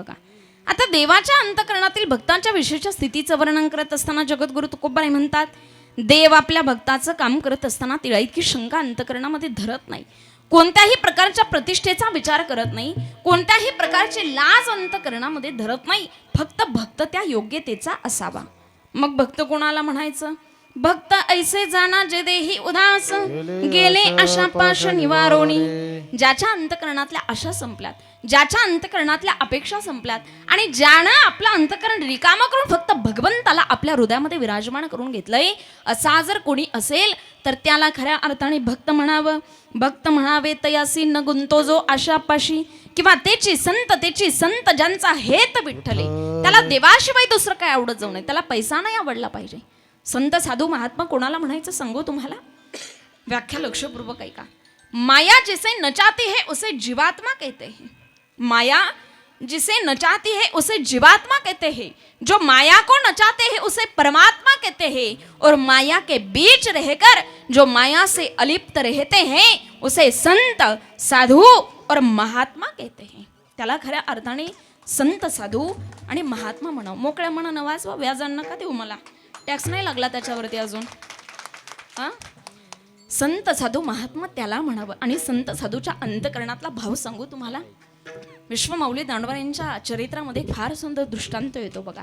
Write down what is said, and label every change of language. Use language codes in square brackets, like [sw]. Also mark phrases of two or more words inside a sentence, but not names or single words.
[mr] बघा, आता देवाच्या अंतकरणातील भक्ताच्या विषयीच्या स्थितीचं वर्णन करत असताना जगद्गुरु तुकोबराय म्हणतात, देव आपल्या भक्ताचं काम करत असताना तिला इतकी शंका अंतकरणामध्ये धरत नाही, कोणत्याही प्रकारच्या प्रतिष्ठेचा विचार करत नाही, कोणत्याही प्रकारची लाज अंतकरणामध्ये धरत नाही, फक्त भक्त त्या योग्यतेचा असावा. मग भक्त कोणाला म्हणायचं? भक्त ऐसे जाना जे देही उदास गेले आशा पाश निवारोणी. ज्याच्या अंतकरणातल्या आशा संपल्यात, ज्याच्या अंतकरणातल्या अपेक्षा संपल्यात आणि ज्यानं आपलं अंतकरण रिकामा करून फक्त भगवंताला आपल्या हृदयामध्ये विराजमान करून घेतलंय, असा जर कोणी असेल तर त्याला खऱ्या अर्थाने भक्त म्हणावं. भक्त म्हणावे तयासी न गुंतो जो आशापाशी, किंवा त्याची संत ज्यांचा हेत विठ्ठले, त्याला देवाशिवाय दुसरं काय आवडत जाऊ नये, त्याला पैसा नाही आवडला पाहिजे. संत साधू महात्मा कोणाला म्हणायचं सांगू तुम्हाला? व्याख्या लक्षपूर्वक ऐका. [hi] माया जिसे नचाती है उसे जीवात्मा कहते हैं. माया जिसे नचाती है उसे जीवात्मा कहते हैं. जो माया को नचाते हैं उसे परमात्मा कहते हैं. और माया के बीच रहकर जो माया से अलिप्त रहते हैं उसे संत साधू और महात्मा कहते हैं. [mr] त्याला खऱ्या अर्थाने संत साधू आणि महात्मा म्हणाव. मोकळ्या मना नवाजवा, व्याजान नका देऊ, मला टॅक्स नाही लागला त्याच्यावरती अजून. हा, संत साधू महात्मा त्याला म्हणावं. आणि संत साधूच्या अंतकरणातला भाव सांगू तुम्हाला. विश्वमाऊली दांडोबा यांच्या चरित्रामध्ये फार सुंदर दृष्टांत येतो बघा.